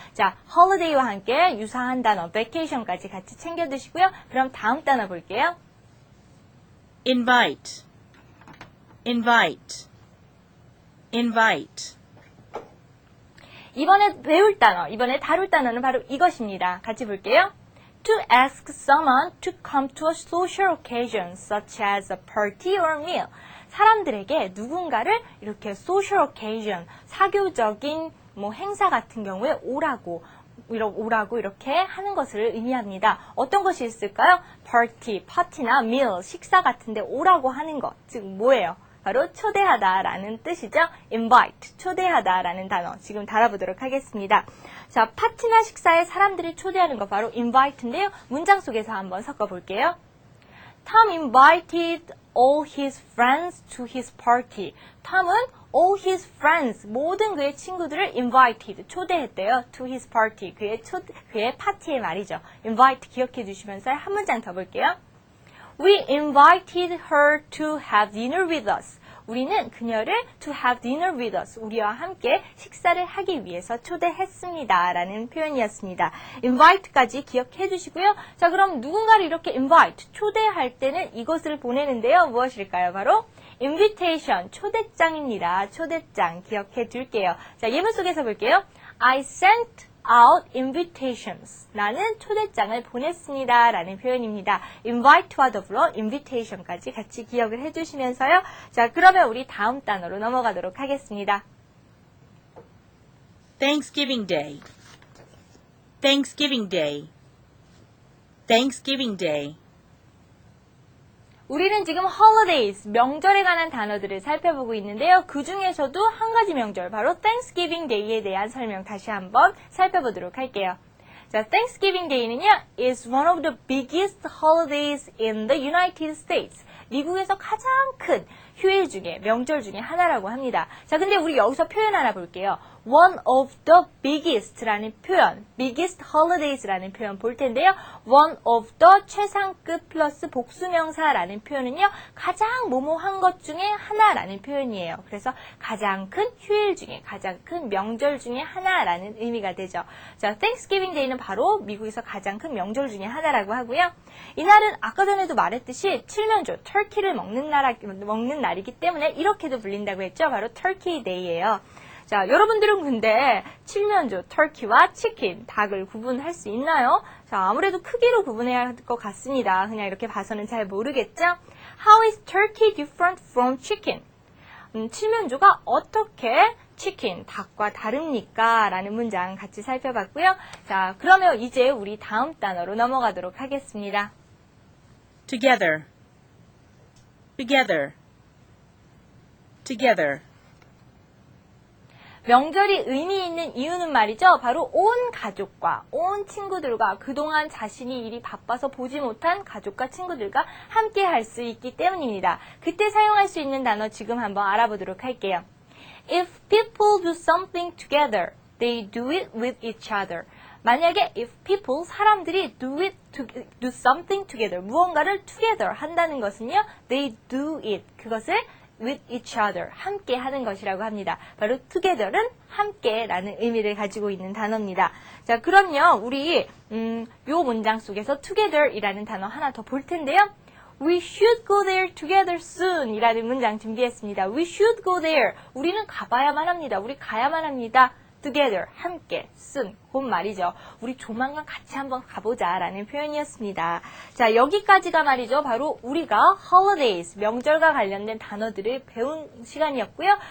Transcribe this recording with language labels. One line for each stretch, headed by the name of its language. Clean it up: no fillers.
Korean: 자, holiday와 함께 유사한 단어 vacation까지 같이 챙겨두시고요. 그럼 다음 단어 볼게요.
English: invite, invite, invite.
Korean: 이번에 배울 단어, 이번에 다룰 단어는 바로 이것입니다. 같이 볼게요.
English: To ask someone to come to a social occasion such as a party or meal.
Korean: 사람들에게 누군가를 이렇게 social occasion, 사교적인 뭐 행사 같은 경우에 오라고 이렇게 하는 것을 의미합니다. 어떤 것이 있을까요? party, 파티나 meal, 식사 같은데 오라고 하는 것. 즉 뭐예요? 바로 초대하다라는 뜻이죠. invite, 초대하다라는 단어 지금 달아보도록 하겠습니다. 자, 파티나 식사에 사람들이 초대하는 거 바로 invite인데요. 문장 속에서 한번 섞어볼게요.
English: Tom invited all his friends to his party.
Korean: 톰은 all his friends, 모든 그의 친구들을 invited, 초대했대요. to his party, 그의 파티에 말이죠. invite 기억해 주시면서 한 문장 더 볼게요.
English: We invited her to have dinner with us.
Korean: 우리는 그녀를 to have dinner with us, 우리와 함께 식사를 하기 위해서 초대했습니다 라는 표현이었습니다. invite까지 기억해 주시고요. 자, 그럼 누군가를 이렇게 invite, 초대할 때는 이것을 보내는데요. 무엇일까요? 바로 invitation, 초대장입니다. 초대장 기억해 둘게요. 자, 예문 속에서 볼게요. I sent out invitations. 나는 초대장을 보냈습니다 라는 표현입니다. invite와 더불어 invitation까지 같이 기억을 해주시면서요. 자, 그러면 우리 다음 단어로 넘어가도록 하겠습니다.
English: Thanksgiving Day, Thanksgiving Day, Thanksgiving Day.
Korean: 우리는 지금 holidays, 명절에 관한 단어들을 살펴보고 있는데요. 그 중에서도 한 가지 명절, 바로 Thanksgiving Day에 대한 설명 다시 한번 살펴보도록 할게요.
English: 자, Thanksgiving Day는요, is one of the biggest holidays in the United States.
Korean: 미국에서 가장 큰 휴일 중에, 명절 중에 하나라고 합니다. 자, 근데 우리 여기서 표현 하나 볼게요. one of the biggest 라는 표현, biggest holidays 라는 표현 볼 텐데요. one of the 최상급 플러스 복수명사라는 표현은요. 가장 뭐뭐한 것 중에 하나라는 표현이에요. 그래서 가장 큰 휴일 중에, 가장 큰 명절 중에 하나라는 의미가 되죠. 자, Thanksgiving Day는 바로 미국에서 가장 큰 명절 중에 하나라고 하고요. 이날은 아까 전에도 말했듯이 칠면조, 터키를 먹는 날이기 때문에 이렇게도 불린다고 했죠. 바로 Turkey Day예요. 자, 여러분들은 근데 칠면조, 터키와 치킨, 닭을 구분할 수 있나요? 자, 아무래도 크기로 구분해야 할 것 같습니다. 그냥 이렇게 봐서는 잘 모르겠죠?
English: How is turkey different from chicken?
Korean: 칠면조가 어떻게 치킨, 닭과 다릅니까? 라는 문장 같이 살펴봤고요. 자, 그러면 이제 우리 다음 단어로 넘어가도록 하겠습니다.
English: Together, together, together.
Korean: 명절이 의미 있는 이유는 말이죠. 바로 온 가족과 온 친구들과 그동안 자신이 일이 바빠서 보지 못한 가족과 친구들과 함께 할 수 있기 때문입니다. 그때 사용할 수 있는 단어 지금 한번 알아보도록 할게요.
English: If people do something together, they do it with each other.
Korean: 만약에 if people, 사람들이 do something together, 무언가를 together 한다는 것은요, they do it, 그것을 with each other, 함께 하는 것이라고 합니다. 바로 together는 함께라는 의미를 가지고 있는 단어입니다. 자, 그럼요, 우리 요 문장 속에서 together이라는 단어 하나 더 볼 텐데요.
English: We should go there together soon 이라는 문장 준비했습니다. We should go there.
Korean: 우리는 가봐야만 합니다. 우리 가야만 합니다. together, 함께, soon, 곧 말이죠. 우리 조만간 같이 한번 가보자 라는 표현이었습니다. 자, 여기까지가 말이죠. 바로 우리가 holidays, 명절과 관련된 단어들을 배운 시간이었고요.